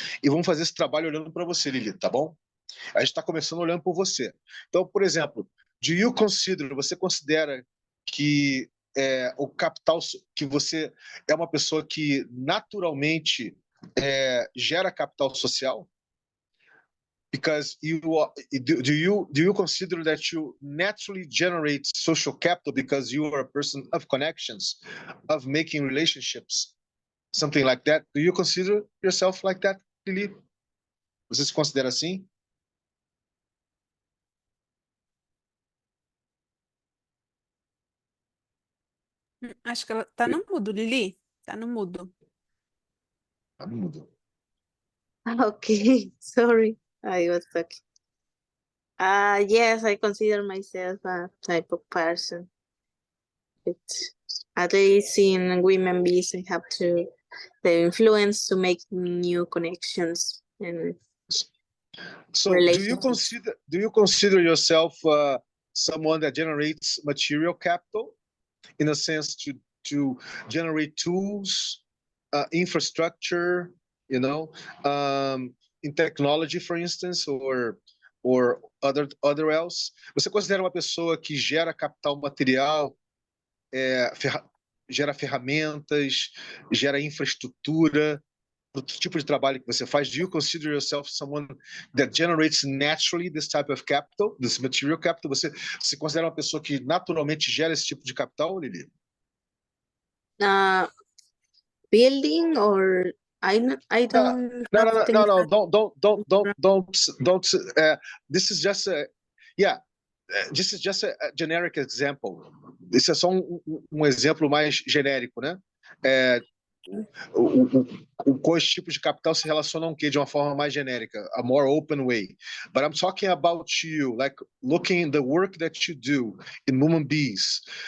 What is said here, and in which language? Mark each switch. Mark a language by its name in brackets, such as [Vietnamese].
[Portuguese] E vamos fazer esse trabalho olhando para você, Lili, tá bom? A gente está começando olhando por você. Então, por exemplo, você considera que o capital, que você é uma pessoa que naturalmente gera capital social? [English] Because do you consider that you naturally generate social capital because you are a person of connections, of making relationships, something like that? Do you consider yourself like that, Lili? [Portuguese] Você se considera assim? Acho que ela tá no mudo, Lili. Tá no mudo. Tá no mudo. [English] Okay, sorry, I was talking. Yes, I consider myself a type of person. At least in women biz, I have the influence to make new connections and So do you consider yourself someone that generates material capital, in a sense to generate tools, infrastructure, you know, in technology, for instance, or other else. [Portuguese] Você considera uma pessoa que gera capital material, gera ferramentas, gera infraestrutura do tipo de trabalho que você faz? [English] Do you consider yourself someone that generates naturally this type of capital, this material capital? [Portuguese] Você se considera uma pessoa que naturalmente gera esse tipo de capital, Lili? [English] Building, or I No, don't no, have no, things no, no, that- don't. This is just a, yeah. This is just a generic example. [Portuguese] Isso é só um exemplo mais genérico, né? Quais tipos de capital se relacionam de uma forma mais genérica, [English] a more open way. But I'm talking about you, like looking at the work that you do in Woman Bees.